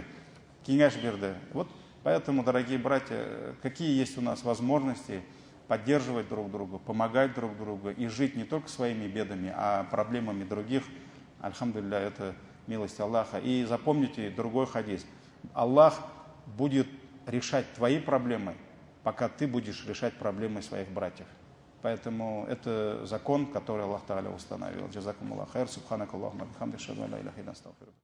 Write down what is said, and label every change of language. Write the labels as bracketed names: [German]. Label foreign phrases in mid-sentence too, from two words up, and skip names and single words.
[Russian] Вот поэтому, дорогие братья, какие есть у нас возможности поддерживать друг друга, помогать друг другу и жить не только своими бедами, а проблемами других. Альхамдулилля, это милость Аллаха. И запомните другой хадис. Аллах будет решать твои проблемы, пока ты будешь решать проблемы своих братьев. Поэтому это закон, который Аллах Та'аля установил. [Arabic] جزاكم الله خير سبحانك اللهم بحمدك أشهد لا إله إلا أنت أستغفرك.